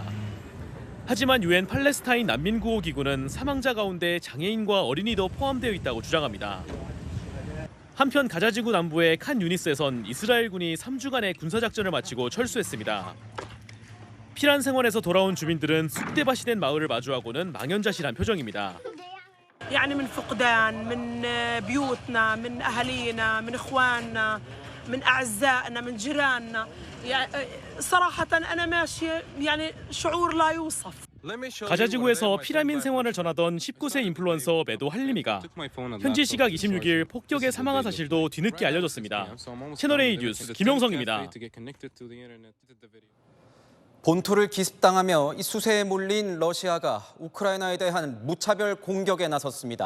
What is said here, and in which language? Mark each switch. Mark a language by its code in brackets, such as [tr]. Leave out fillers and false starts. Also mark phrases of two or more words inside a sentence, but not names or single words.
[ko] 하지만 유엔 팔레스타인 난민구호기구는 사망자 가운데 장애인과 어린이도 포함되어 있다고 주장합니다. 한편 가자지구 남부의 칸 유니스에선 이스라엘군이 3주간의 군사작전을 마치고 철수했습니다. 피란 생활에서 돌아온 주민들은 쑥대밭이 된 마을을 마주하고는 망연자실한 표정입니다. [ar] يعني من فقدان من بيوتنا من أهالينا من إخواننا من أعزائنا من جيراننا صراحة أنا ماشية يعني شعور لا يوصف. [ko] 가자지구에서 피라민 생활을 전하던 19세 인플루언서 메도 할리미가 현지 시각 26일 폭격에 사망한 사실도 뒤늦게 알려졌습니다. 채널A 뉴스 김용성입니다. 본토를 기습당하며 이 수세에 몰린 러시아가 우크라이나에 대한 무차별 공격에 나섰습니다.